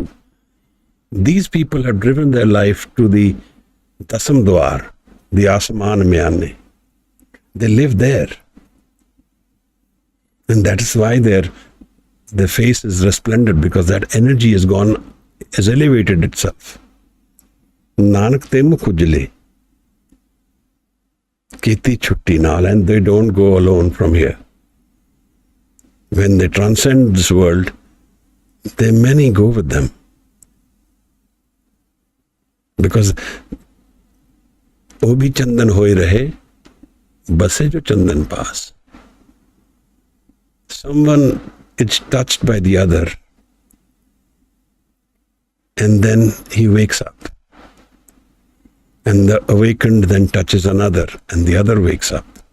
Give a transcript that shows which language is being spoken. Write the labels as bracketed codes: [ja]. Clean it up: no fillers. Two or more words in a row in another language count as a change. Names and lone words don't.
[en] These people have driven their life to the Dasam Dwar, the [hi] आसमान में. [en] They live there. And that is why their face is resplendent, because that energy has elevated itself. [pa] ਨਾਨਕ ਤੇ ਮੁਖ ਉਜਲੇ। ਕੇਤੀ ਛੁਟੀ ਨਾਲਿ, [en] and they don't go alone from here. When they transcend this world, many go with them. Because [hi] वो भी चंदन होए रहे, बसे जो चंदन पास. [en] Someone is touched by the other, and then he wakes up. And the awakened then touches another, and the other wakes up.